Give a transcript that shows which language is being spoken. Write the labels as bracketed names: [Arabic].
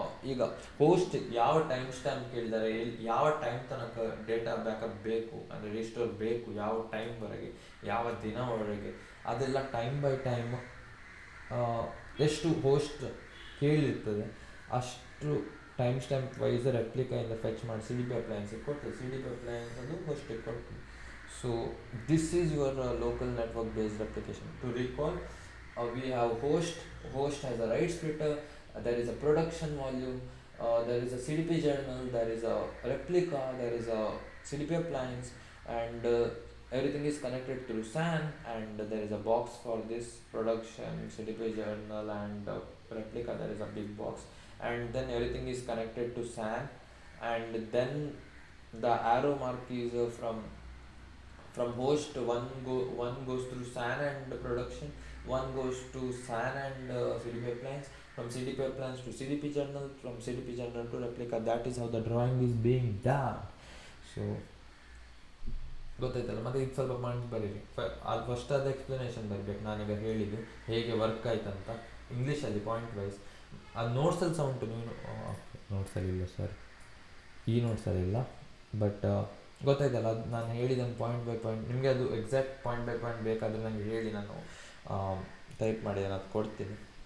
[Kannada] ಈಗ ಹೋಸ್ಟ್ ಯಾವ time stamp ಕೇಳಿದ್ದಾರೆ, ಯಾವ ಟೈಮ್ ತನಕ ಡೇಟಾ ಬ್ಯಾಕಪ್ ಬೇಕು ಅಂದರೆ ರಿಸ್ಟೋರ್ ಬೇಕು, ಯಾವ ಟೈಮ್ವರೆಗೆ, ಯಾವ ದಿನವರೆಗೆ, ಅದೆಲ್ಲ ಟೈಮ್ ಬೈ ಟೈಮ್ ಎಷ್ಟು ಹೋಸ್ಟ್ ಕೇಳಿರ್ತದೆ ಅಷ್ಟು ಟೈಮ್ ಸ್ಟ್ಯಾಂಪ್ ವೈಸ್ ರೆಪ್ಲಿಕೈಯಿಂದ ಫೆಚ್ ಮಾಡಿ ಸಿ ಡಿ ಪಿ ಅಪ್ಲಯನ್ಸಿಗೆ ಕೊಡ್ತದೆ. ಸಿ ಡಿ ಪಿ ಅಪ್ಲಯನ್ಸ್ ಅದು ಹೋಸ್ಟಿಗೆ ಕೊಡ್ತದೆ. [English] So this is your local network based application. To recall, we have host has a write splitter, there is a production volume, there is a CDP journal, there is a replica, there is a CDP appliance, and everything is connected through SAN, and there is a box for this production CDP journal and replica. There is a big box, and then everything is connected to SAN, and then the arrow mark is from host, one goes through SAN and production, one goes to SAN and CDP appliance, from CDP appliance to CDP journal, from CDP journal to replica. That is how the drawing is being done. [Kannada] So ಗೊತ್ತಾಯ್ತಲ್ಲ. ಮತ್ತು ಇದು ಸ್ವಲ್ಪ points ಬರೀರಿ. ಅದು first ಅದು explanation ಬರಬೇಕು, ನಾನೀಗ ಹೇಳಿದ್ದು ಹೇಗೆ ವರ್ಕ್ ಆಯ್ತಂತ ಇಂಗ್ಲೀಷಲ್ಲಿ ಪಾಯಿಂಟ್ ವೈಸ್. ಅದು ನೋಟ್ಸಲ್ಲಿ ಸಹ ಉಂಟು, ನೀವು ನೋಟ್ಸಲ್ಲಿ ಇಲ್ಲ ಸರ್, ಈ ನೋಟ್ಸಲ್ಲಿ ಇಲ್ಲ, ಬಟ್ ಗೊತ್ತಾಯ್ತಲ್ಲ. ಅದು ನಾನು ಹೇಳಿದ್ದನ್ನು ಪಾಯಿಂಟ್ ಬೈ ಪಾಯಿಂಟ್, ನಿಮಗೆ ಅದು ಎಕ್ಸಾಕ್ಟ್ ಪಾಯಿಂಟ್ ಬೈ ಪಾಯಿಂಟ್ ಬೇಕಾದರೆ ನನಗೆ ಹೇಳಿ, ನಾನು ಟೈಪ್ ಮಾಡಿ ನಾನು ಅದು ಕೊಡ್ತೀನಿ.